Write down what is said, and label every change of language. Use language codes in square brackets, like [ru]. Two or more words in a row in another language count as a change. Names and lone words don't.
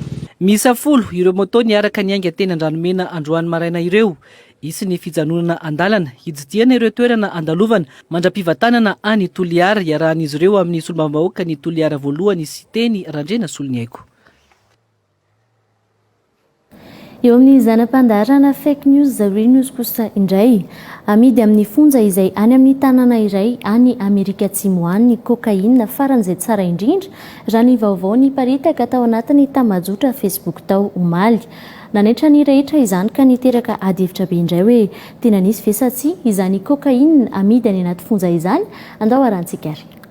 [mg] misa 10 ireo moto niaraka niainga teny Andranomena androany maraina ireo isy ny fijanonana andalana hijidiana ireo toerana andalovana mandra-pivatanana any Toliara iarahan'izy ireo amin'ny solombambahoaka ny Toliara voalohany sy teny Randriana Solonyaiko eo amin'ny zanam-pandarana [en] fake news real news [mg] kosa indray amidy amin'ny fonja izay any amin'ny tanàna iray any Amerika Atsimo any ny kokaina faran'izay tsara indrindra raha ny vaovao ny paritaka tao anatin'ny tamajotra Facebook tao omaly nanetra ny rehetra izany ka niteraka adihevitra be indray hoe tena nisy vesatsy izany kokaina amidy any anaty fonja izany andao arantsika ary